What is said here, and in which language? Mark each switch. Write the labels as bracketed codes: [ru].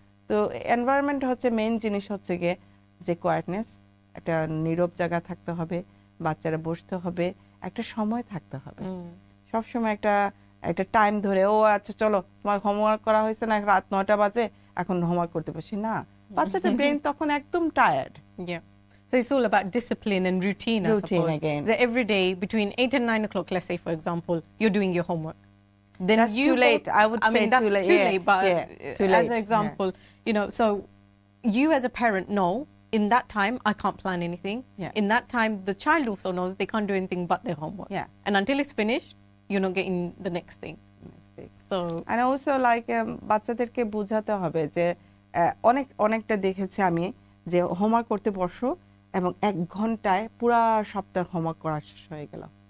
[bn] তো এনভায়রনমেন্ট হচ্ছে মেইন জিনিস, হচ্ছে গিয়ে যে কোয়াইটনেস, একটা নীরব জায়গা থাকতে হবে, বাচ্চারা বসতে হবে, একটা সময় থাকতে হবে, সব সময় একটা টাইম ধরে, ও আচ্ছা চলো তোমার হোমওয়ার্ক করা হয়েছে না, রাত 9টা বাজে, এখন হোমওয়ার্ক করতে বসি না, বাচ্চাটার ব্রেন তখন একদম tired. [en] So it's all about discipline and routine, I suppose. Again. So every day between 8 and 9 o'clock, let's say for example, you're doing your homework. Then that's too late. I would say that's too late. Too late, but too late. as an example, you know, so you as a parent know in that time I can't plan anything. In that time, the child also knows they can't do anything but their homework. And until it's finished, you're not getting the next thing. So and also like [bn] বাচ্চাদেরকে বোঝাতে হবে যে অনেকটা দেখেছি আমি যে homework করতে বসো, এবং 1 ঘন্টায় পুরা সপ্তাহ হোমওয়ার্ক করা শেষ হয়ে গেল।